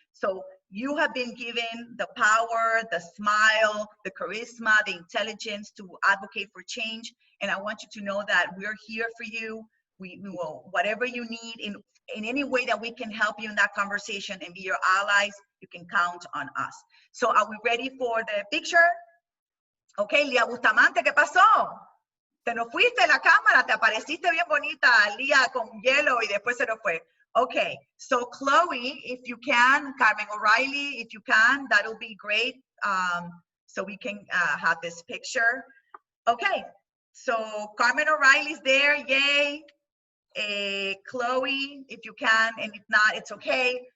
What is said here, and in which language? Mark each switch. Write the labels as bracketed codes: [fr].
[en] So you have been given the power, the smile, the charisma, the intelligence to advocate for change. And I want you to know that we're here for you. We will, whatever you need, in any way that we can help you in that conversation and be your allies, you can count on us. So are we ready for the picture? [es] Okay, Lía Bustamante, ¿qué pasó? Te nos fuiste la cámara, te apareciste bien bonita, Lía, con hielo, y después se nos fue. [en] Okay, so Chloe, if you can, Carmen O'Reilly, if you can, that'll be great. So we can have this picture. Okay, so Carmen O'Reilly's there, yay. Chloe, if you can, and if not, it's okay.